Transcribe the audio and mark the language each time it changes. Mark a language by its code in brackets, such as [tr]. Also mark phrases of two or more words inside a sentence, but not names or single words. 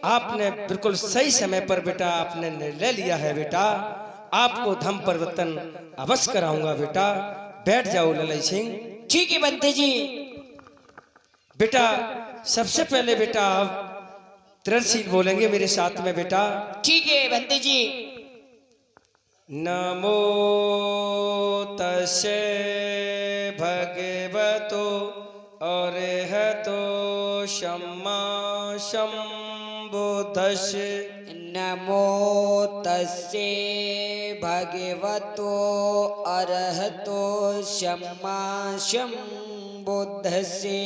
[hi] आपने बिल्कुल सही समय पर बेटा आपने निर्णय लिया है बेटा। आपको धर्म परिवर्तन अवश्य कराऊंगा बेटा। बैठ जाओ ललित सिंह। ठीक है भंते जी। बेटा सबसे पहले बेटा आप त्रिशील बोलेंगे मेरे साथ में बेटा। ठीक है भंते जी। [pi] नमो तस्से भगवतो अरहतो सम्मा सम्बुद्धस्से। नमो तस्से भगवतो अरहतो सम्मा सम्बुद्धस्से।